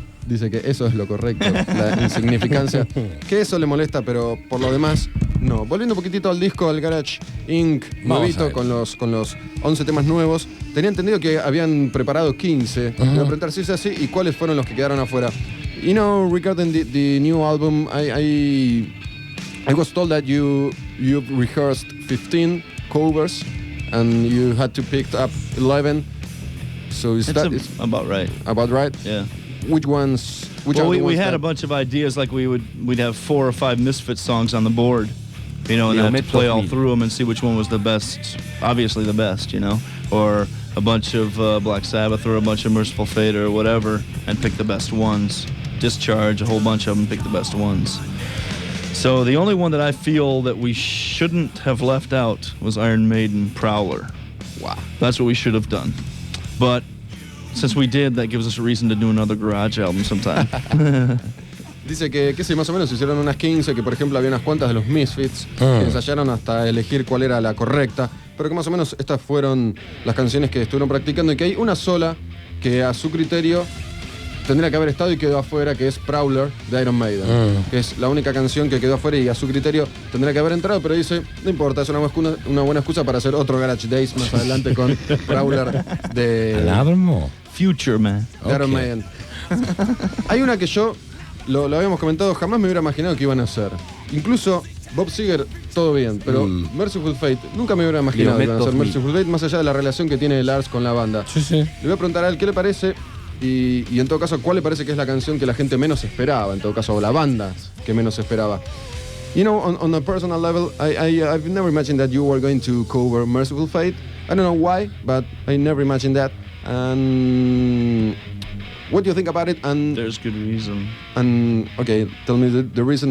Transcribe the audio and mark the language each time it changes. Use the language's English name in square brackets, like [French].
[Spanish] Dice que eso es lo correcto, la insignificancia. Que eso le molesta, pero por lo demás, no. Volviendo un poquitito al disco, al Garage Inc. nuevito, con los 11 temas nuevos. Tenía entendido que habían preparado 15. Voy a preguntar si es así y cuáles fueron los que quedaron afuera. [English] You know, regarding the new album, I was told that you've rehearsed 15 covers and you had to pick up 11. So is that about right? About right? Yeah. Which ones? Well, we had a bunch of ideas, like we'd have 4 or 5 Misfits songs on the board, you know, and have to play all through them and see which one was the best. Obviously, the best, you know, or a bunch of Black Sabbath or a bunch of Merciful Fate or whatever, and pick the best ones. Discharge a whole bunch of them, pick the best ones. So the only one that I feel that we shouldn't have left out was Iron Maiden Prowler. Wow, that's what we should have done, but. Since we did, that gives us a reason to do another garage album sometime. [Spanish] Dice que sí, más o menos hicieron unas 15, que por ejemplo había unas cuantas de los Misfits, que ensayaron hasta elegir cuál era la correcta, pero que más o menos estas fueron las canciones que estuvieron practicando y que hay una sola que a su criterio tendría que haber estado y quedó afuera, que es Prowler de Iron Maiden, que es la única canción que quedó afuera y a su criterio tendría que haber entrado, pero dice, no importa, es una buena excusa para hacer otro Garage Days más adelante con Prowler de... ¿Alarmo? [English] Future, man. Iron Maiden. [Spanish] Hay una que yo, lo habíamos comentado, jamás me hubiera imaginado que iban a hacer. Incluso Bob Seger, todo bien, pero Merciful Fate, nunca me hubiera imaginado que iban a hacer Merciful Fate, más allá de la relación que tiene Lars con la banda. Sí. Le voy a preguntar a él qué le parece y en todo caso, cuál le parece que es la canción que la gente menos esperaba, en todo caso, o la banda que menos esperaba. [English] You know, on a personal level, I've never imagined that you were going to cover Merciful Fate. I don't know why, but I never imagined that. And what do you think about it? And there's good reason. And okay, tell me the reason.